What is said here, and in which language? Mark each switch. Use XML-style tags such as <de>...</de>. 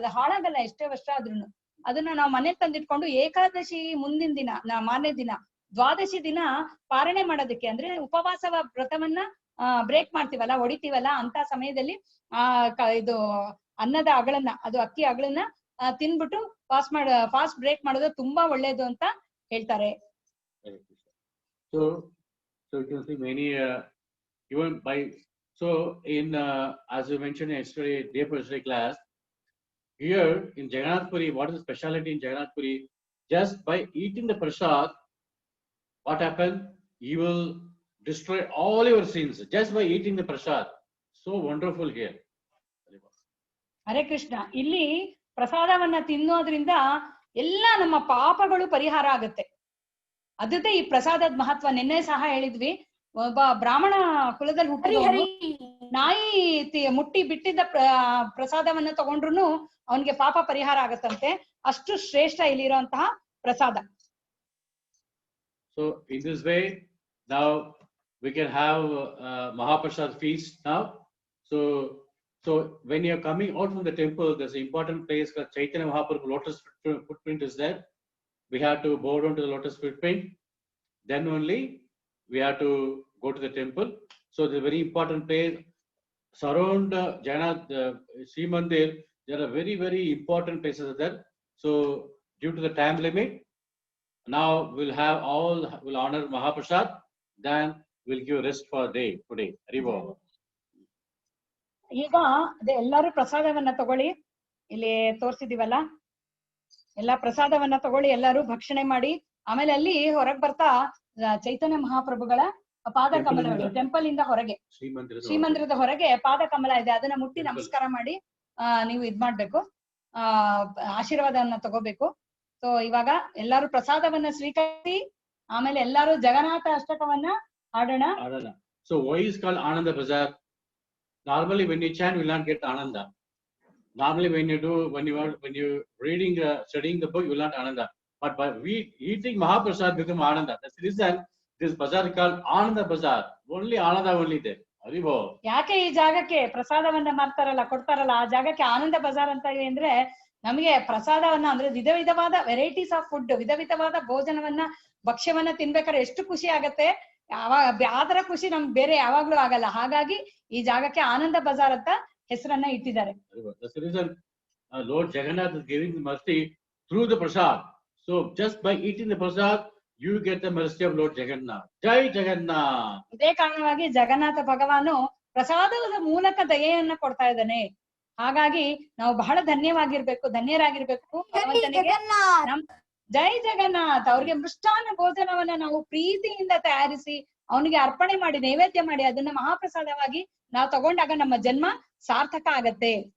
<kn>ಅದು ಹಾಳಾಗಲ್ಲ ಎಷ್ಟೇ ವರ್ಷ ಆದ್ರೂ. ಅದನ್ನ ನಾವು ಮನೇಲಿ ತಂದಿಟ್ಕೊಂಡು ಏಕಾದಶಿ ಮುಂದಿನ ದಿನ, ಮಾರನೇ ದಿನ ದ್ವಾದಶಿ ದಿನ ಪಾರಣೆ ಮಾಡೋದಕ್ಕೆ, ಅಂದ್ರೆ ಉಪವಾಸ ವ್ರತವನ್ನ ಬ್ರೇಕ್ ಮಾಡ್ತೀವಲ್ಲ, ಹೊಡಿತೀವಲ್ಲ, ಅಂತ ಸಮಯದಲ್ಲಿ ಇದು ಅನ್ನದ ಅಗಳನ್ನ, ಅದು ಅಕ್ಕಿ ಅಗಳನ್ನ ತಿನ್ಬಿಟ್ಟು ಫಾಸ್ಟ್ ಬ್ರೇಕ್ ಮಾಡೋದು ತುಂಬಾ ಒಳ್ಳೇದು ಅಂತ ಹೇಳ್ತಾರೆ.</kn> <en>So you can see many even by in as you mentioned yesterday, day for yesterday class, here in Jagannath Puri, what is the speciality in Jagannath Puri? Just by eating the prasad, what happens? You will destroy all your sins just by eating the prasad. So wonderful here.</en> <kn>Hare Krishna. ಇಲ್ಲಿ ಪ್ರಸಾದವನ್ನ ತಿನ್ನೋದ್ರಿಂದ ಎಲ್ಲ ನಮ್ಮ ಪಾಪಗಳು ಪರಿಹಾರ ಆಗುತ್ತೆ. ಅದೇ ಈ ಪ್ರಸಾದದ ಮಹತ್ವ. ನಿನ್ನೆ ಸಹ ಹೇಳಿದ್ವಿ, ಒಬ್ಬ ಬ್ರಾಹ್ಮಣ ಕುಲದಲ್ಲಿ ಹುಟ್ಟಿದವನು ನಾಯಿ ಮುಟ್ಟಿ ಬಿಟ್ಟಿದ್ದ ಪ್ರಸಾದವನ್ನ ತಗೊಂಡ್ರು ಅವನಿಗೆ ಪಾಪ ಪರಿಹಾರ ಆಗತ್ತಂತೆ. ಅಷ್ಟು ಶ್ರೇಷ್ಠ ಇಲ್ಲಿರುವಂತಹ ಪ್ರಸಾದ.</kn> <en>So in this way, now we can have Mahaprasad feast now. So when you are coming out from the temple, there's an important place called Chaitanya Mahaprabhu lotus footprint is there. We have to bow down to the lotus footprint. Then only we have to go to the temple. So it's a very important place. Surround Jagannath Sri Mandir, there are very, very important places there. So due to the time limit, now we'll honor Mahaprasad, then we'll give rest for a day today. Haribo.</en> <kn>ಈಗ ಅದೇ ಎಲ್ಲರೂ ಪ್ರಸಾದವನ್ನ ತಗೊಳ್ಳಿ, ಇಲ್ಲಿ ತೋರ್ಸಿದೀವಲ್ಲ, ಎಲ್ಲಾ ಪ್ರಸಾದವನ್ನ ತಗೊಳ್ಳಿ, ಎಲ್ಲರೂ ಭಕ್ಷಣೆ ಮಾಡಿ. ಆಮೇಲೆ ಅಲ್ಲಿ ಹೊರಗ್ ಬರ್ತಾ ಚೈತನ್ಯ ಮಹಾಪ್ರಭುಗಳ ಪಾದ ಕಮಲಗಳು ಟೆಂಪಲ್ ಇಂದ ಹೊರಗೆ, ಶ್ರೀಮಂದಿರದ ಹೊರಗೆ ಪಾದ ಕಮಲ ಇದೆ, ಅದನ್ನ ಮುಟ್ಟಿ ನಮಸ್ಕಾರ ಮಾಡಿ ನೀವು ಇದ್ ಮಾಡ್ಬೇಕು, ಆಶೀರ್ವಾದವನ್ನ ತಗೋಬೇಕು. ಸೊ ಇವಾಗ ಎಲ್ಲಾರು ಪ್ರಸಾದವನ್ನ ಸ್ವೀಕರಿಸಿ ಆಮೇಲೆ ಎಲ್ಲಾರು ಜಗನ್ನಾಥ ಅಷ್ಟಕವನ್ನ ಹಾಡೋಣ.</kn> <en>So why is called Ananda Bazaar? Normally when you chant, you will not get Ananda. Normally when you reading, studying the book, you will not Ananda. But by eating Mahaprasad become Ananda. That's the reason this bazaar is called Ananda Bazaar. Only Ananda only there. Haribo.</en> <kn>ಯಾಕೆ ಈ ಜಾಗಕ್ಕೆ ಪ್ರಸಾದವನ್ನ ಮಾಡ್ತಾರಲ್ಲ, ಕೊಡ್ತಾರಲ್ಲ, ಆ ಜಾಗಕ್ಕೆ ಆನಂದ ಬಜಾರ್ ಅಂತ ಇದೆ ಅಂದ್ರೆ ನಮಗೆ ಪ್ರಸಾದವನ್ನ ಅಂದ್ರೆ ವಿಧ ವಿಧವಾದ</kn> <en>varieties of food,</en> <kn>ವಿಧ ವಿಧವಾದ ಭೋಜನವನ್ನ ಭಕ್ಷ್ಯವನ್ನ ತಿನ್ಬೇಕಾದ್ರೆ ಎಷ್ಟು ಖುಷಿ ಆಗತ್ತೆ. ಆತರ ಖುಷಿ ನಮ್ಗೆ ಬೇರೆ ಯಾವಾಗ್ಲೂ ಆಗಲ್ಲ. ಹಾಗಾಗಿ ಈ ಜಾಗಕ್ಕೆ ಆನಂದ ಬಜಾರ್ ಅಂತ ಹೆಸರನ್ನ ಇಟ್ಟಿದ್ದಾರೆ.</kn> <en>That's the reason Lord Jagannath is giving the mercy through the prasad. So just by eating the prasad, you get the mercy of Lord Jagannath. Jai Jagannath.</en> <kn>ಇದೇ ಕಾರಣವಾಗಿ ಜಗನ್ನಾಥ ಭಗವಾನು ಪ್ರಸಾದದ ಮೂಲಕ ದಯೆಯನ್ನ ಕೊಡ್ತಾ ಇದ್ದಾನೆ. ಹಾಗಾಗಿ ನಾವು ಬಹಳ ಧನ್ಯರಾಗಿರ್ಬೇಕು ಭಗವಂತನಿಗೆ. ಜೈ ಜಗನ್ನಾಥ್. ಅವ್ರಿಗೆ ಮೃಷ್ಟಾನ್ನ ಭೋಜನವನ್ನ ನಾವು ಪ್ರೀತಿಯಿಂದ ತಯಾರಿಸಿ ಅವನಿಗೆ ಅರ್ಪಣೆ ಮಾಡಿ ನೈವೇದ್ಯ ಮಾಡಿ ಅದನ್ನ ಮಹಾಪ್ರಸಾದವಾಗಿ ನಾವು ತಗೊಂಡಾಗ ನಮ್ಮ ಜನ್ಮ ಸಾರ್ಥಕ ಆಗತ್ತೆ.</kn>